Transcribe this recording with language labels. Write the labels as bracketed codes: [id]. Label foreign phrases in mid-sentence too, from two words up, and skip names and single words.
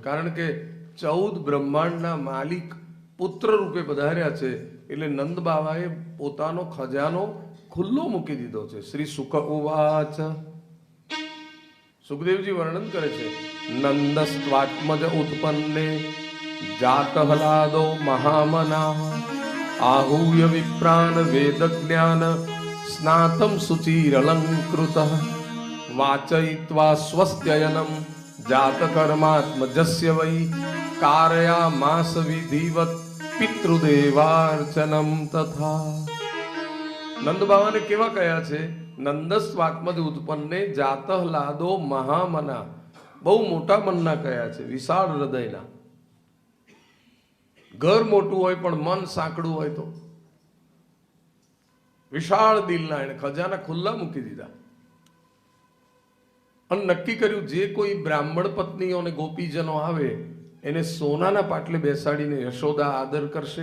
[gu] કારણ કે 14 બ્રહ્માંડના માલિક પુત્ર રૂપે પધાર્યા છે, એટલે નંદ બાવાએ પોતાનો ખજાનો ખુલ્લો મૂકી દીધો છે. [sa] श्री सुख उवाच, [gu] સુખદેવજી વર્ણન કરે છે, [sa] नन्दस्त्वात्मज उत्पन्ने जातहलादो महामना आहूय विप्रान वेद ज्ञान स्नातम सुचिरलंकृत वाचयित्वा स्वस्त्ययनम जात कर्मात्मजस्य वै कारयामास विधिवत पितृदेवार्चनम तथा. [gu] નંદ બાવાને કેવા કયા છે? [sa] नन्दस्वात्मज उत्पन्ने जातहलादो महामना, [gu] બહુ મોટા મનના કયા છે, વિશાળ હૃદયના. ઘર મોટું હોય પણ મન સાંકડું હોય તો વિશાળ દિલના એને ખજાના ખુલ્લા મૂકી દીધા અને નક્કી કર્યું જે કોઈ બ્રાહ્મણ પત્નીઓ અને ગોપીજનો આવે એને સોનાના પાટલે બેસાડીને યશોદા આદર કરશે.